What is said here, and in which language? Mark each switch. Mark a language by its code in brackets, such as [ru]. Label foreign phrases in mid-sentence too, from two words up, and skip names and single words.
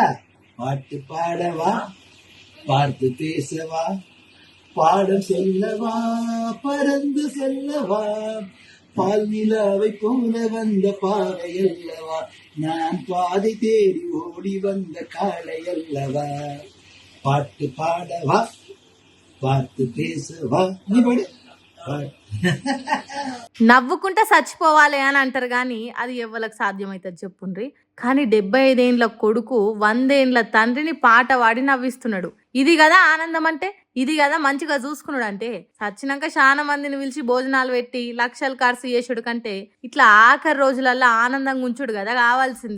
[ta] பாட்டு பாடவா, பார்த்து பேசவா, பாடம் சொல்லவா, பறந்து செல்லவா, பால் நிலாவை போல வந்த பாறை அல்லவா, நான் பாதை தேடி ஓடி வந்த காளை அல்லவா. பாட்டு பாடவா, பார்த்து பேசవా. [te] నీ పడు నవ్వుకుంటే చచ్చిపోవాలి అని అంటారు కానీ అది ఎవరికి సాధ్యమవుతుంది చెప్పుండ్రి. కానీ 75 ఏండ్ల కొడుకు 100 ఏండ్ల తండ్రిని పాట పాడి నవ్విస్తున్నాడు. ఇది కదా ఆనందం అంటే, ఇది కదా మంచిగా చూసుకున్నాడు అంటే. చచ్చినాక చాలా మందిని పిలిచి భోజనాలు పెట్టి లక్షలు ఖర్చు చేసుడు కంటే ఇట్లా ఆఖరి రోజులల్లో ఆనందంగా ఉంచుడు కదా కావాల్సింది.